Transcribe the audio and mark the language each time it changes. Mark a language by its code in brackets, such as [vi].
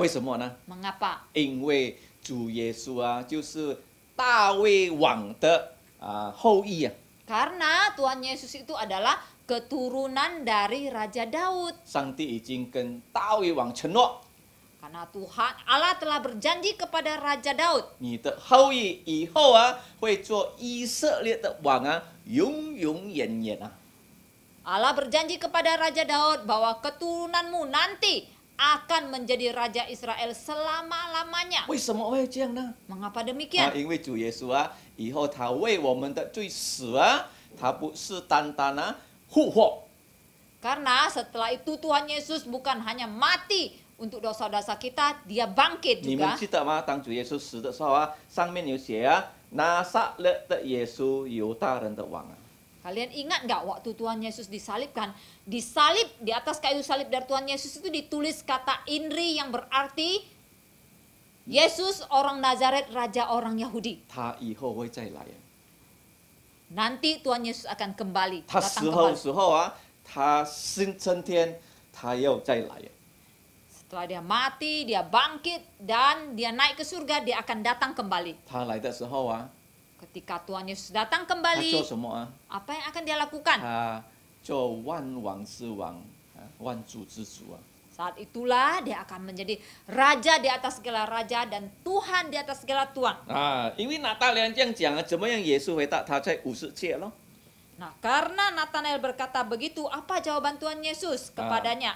[zh] 为什么呢？ [id] Mengapa? [zh] 因为主耶稣啊，就是大卫王的后裔啊。 [id] Karena Tuhan Yesus itu adalah keturunan dari Raja Daud. [zh] 上帝已经跟大卫王承诺， [id] Karena Tuhan Allah telah berjanji kepada Raja Daud, [zh] 你的后裔以后啊，会做以色列的王啊，永永远远啊。 [id] Allah berjanji kepada Raja Daud bahwa keturunanmu nanti akan menjadi Raja Israel selama-lamanya. [zh] 为什么会这样呢？ [id] Mengapa 啊， demikian? [zh] 因为主耶稣啊，以后他为我们的罪死啊，他不是单单复活， [id] Karena setelah itu Tuhan Yesus bukan hanya mati untuk dosa-dosa kita, dia bangkit [zh] 你们 [id] juga. [zh] 记得吗？当主耶稣死的时候啊，上面有写啊，拿撒勒的耶稣，犹大人的王啊。 [id] Kalian ingat nggak waktu Tuhan Yesus disalibkan? Disalib di atas kayu salib dari Tuhan Yesus itu ditulis kata Inri yang berarti Yesus orang Nazaret, raja orang Yahudi. [zh] 他以后会再来啊。 [id] Nanti Tuhan Yesus akan kembali, [zh] 他 [id] datang [zh] 死后 [id] kembali. [zh] 时候啊，他升天，他要再来啊。 [id] Setelah dia mati, dia bangkit dan dia naik ke surga, dia akan datang kembali. [zh] 他来的时候啊， [id] Ketika Tuhan Yesus datang [zh] 他做 [id] kembali, [zh] 什么啊？ [id] apa yang akan dia lakukan? [zh] 他做万王之王啊，万主之主啊。 [id] Saat itulah dia akan menjadi raja di atas segala raja dan Tuhan di atas segala Tuhan. [zh] 啊，因为拿大良这样讲啊，怎么样耶稣回答？他在50节咯。 [id] Nah, karena Nathanael berkata begitu, apa jawaban Tuhan Yesus kepadanya?